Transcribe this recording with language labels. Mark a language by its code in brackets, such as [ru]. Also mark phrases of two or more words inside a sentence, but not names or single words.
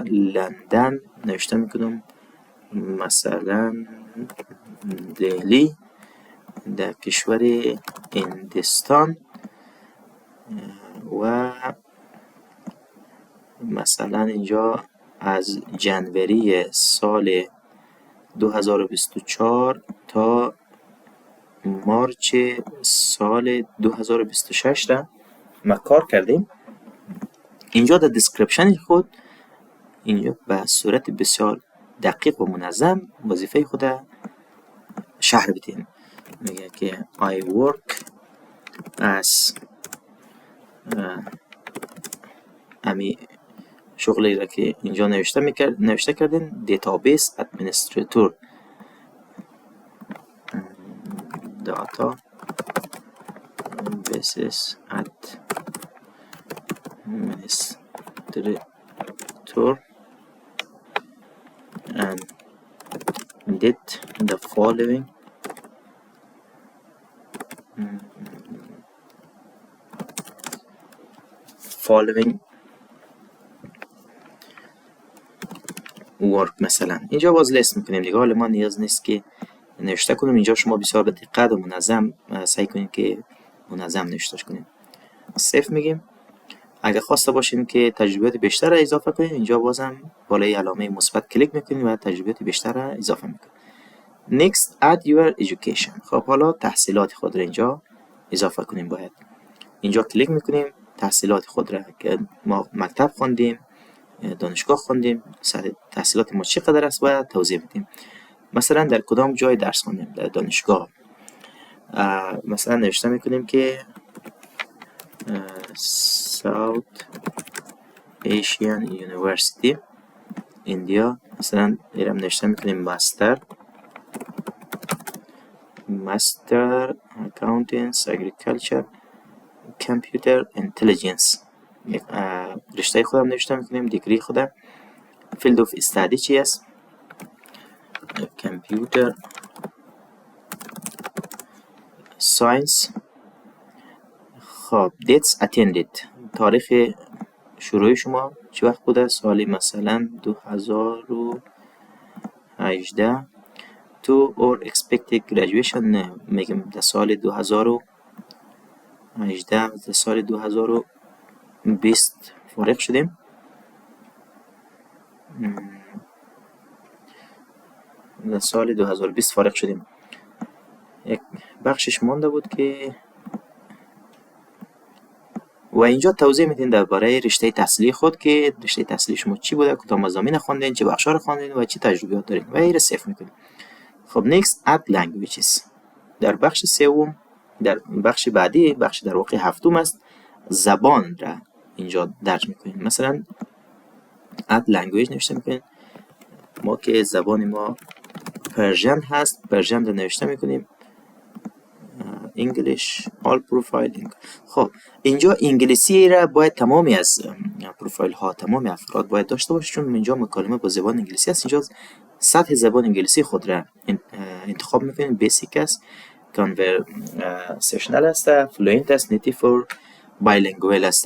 [fa] لندن نوشته میکنم، مثلا دهلی در کشور هندوستان، و مثلا اینجا از جنوری سال 2024 تا مارچ سال 2026 را ما کار کردیم. اینجا در دیسکریپشن خود اینجا به صورت بسیار دقیق و منظم وظیفه خود شرح بدین. میگه که [en] I work as [fa] امی شغلی را که اینجا نوشته کردین دیتابیس ادمنستریتور، [en] data bases administrator and did the following work. [fa] مثلا اینجا باز لیست میکنیم دیگه، حالا ما نیاز نیست که نوشته کنیم. اینجا شما بسیار به دقت و منظم سعی کنید که منظم نوشتهش کنید. سیف میگیم. اگر خواسته باشین که تجربیات بیشتر را اضافه کنید، اینجا بازم بالای علامه مثبت کلیک میکنید و تجربیات بیشتر را اضافه میکنید. [en] Next add your education. [fa] خب حالا تحصیلات خود را اینجا اضافه کنیم. باید اینجا کلیک میکنیم تحصیلات خود را که ما مکتب خوندیم، دانشگاه خوندیم، تحصیلات ما چقدر است و توضیح میدیم. مثلا در کدام جای درس خوندیم، در دانشگاه. مثلا نوشته میکنیم که South Asian University India. مثلا ایرم نوشته میکنیم [en] Master Accountants Agriculture Computer Intelligence. [fa] رشته خودم نوشته میکنیم، دیگری خودم. [en] Field of Study [fa] چی است؟ [en] Computer Science. خب dates attended، [fa] تاریخ شروع شما چه وقت بوده؟ سالی مثلا 2018. [en] to or expected graduation [fa] میگیم در سال 2018 در سال 2020 فارغ شدیم. در سال 2020 فارغ شدیم. یک بخشش مانده بود که و اینجا توضیح میدین درباره رشته تحصیلی خود که رشته تحصیلی شما چی بوده، کدام مضامین خواندین، چه بخشا رو خواندین و چه تجربیات دارین و این رو سیو میکنین. [en] خب next add languages. [fa] در بخش سوم، در بخش بعدی، بخش در واقع هفتم است، زبان را اینجا درج میکنین. مثلا [en] add language [fa] نوشته میکنین. ما که زبان ما پرژن هست، پرژن رو نوشته میکنیم [en] English all profile. [fa] خب اینجا انگلیسی را باید تمامی از پروفایل ها، تمامی افراد باید داشته باشه، چون اینجا مکالمه با زبان انگلیسی است. اینجا سطح زبان انگلیسی خود را انتخاب میکنین. بیسیک است، کانورسیشنال است، فلوئنت است، [en] native or bilingual [fa] است.